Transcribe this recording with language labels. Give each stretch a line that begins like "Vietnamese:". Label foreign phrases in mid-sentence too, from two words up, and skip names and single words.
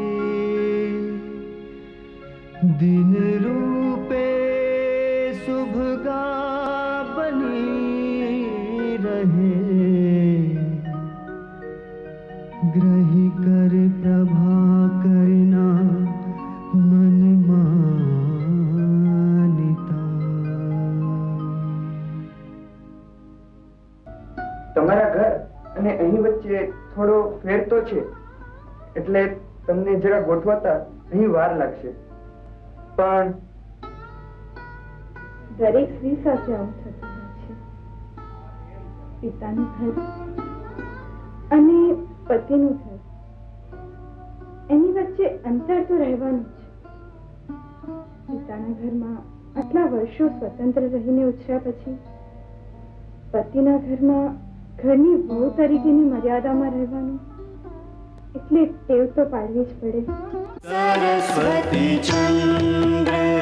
Gujarati: दिन रूपे शुभगा बनी रहे ग्रही कर प्रभा करना मन मानिता. તમારા ઘર અને અહીં વચ્ચે થોડો ફેર તો છે, એટલે તમને જરા ગોઠવાતા અહીં વાર લાગશે. પણ દરેક સ્ત્રી સાથે આવું થતું હોય છે. પિતાનું ઘર અને પતિનું ઘર, એની વચ્ચે અંતર તો રહેવાનું જ. પિતાના ઘરમાં આટલા વર્ષો સ્વતંત્ર રહીને ઉછર્યા પછી પતિના ઘરમાં ઘરની વહુ તરીકેની મર્યાદામાં રહેવાનું, એટલે ટેવ તો પાડવી જ પડે. सरस्वती चंद्र